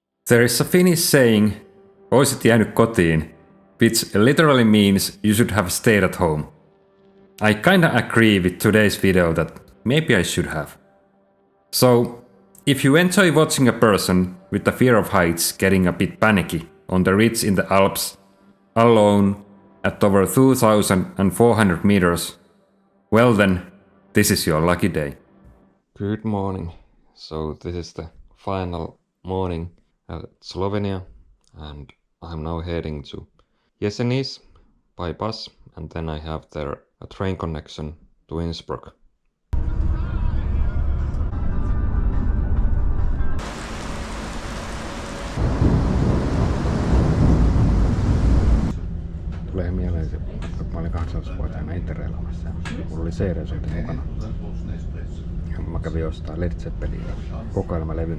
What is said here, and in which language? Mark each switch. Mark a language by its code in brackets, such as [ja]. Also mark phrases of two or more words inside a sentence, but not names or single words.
[en] There is a Finnish saying, [fi] oisit jäänyt kotiin, [en] which literally means you should have stayed at home. I kinda agree with today's video that maybe I should have. So, if you enjoy watching a person with the fear of heights getting a bit panicky on the ridge in the Alps, alone, at over 2,400 meters, well then, this is your lucky day. Good morning. So this is the final morning at Slovenia and I'm now heading to Jesenice by bus and then I have there a train connection to Innsbruck. [fi] Tulee mieleen se, kun mä olin 18-vuotiaana interreilaamassa ja mulla oli CD-soitin mukana. Ja mä kävin ostaa Led Zeppelin kokoelmalevyn.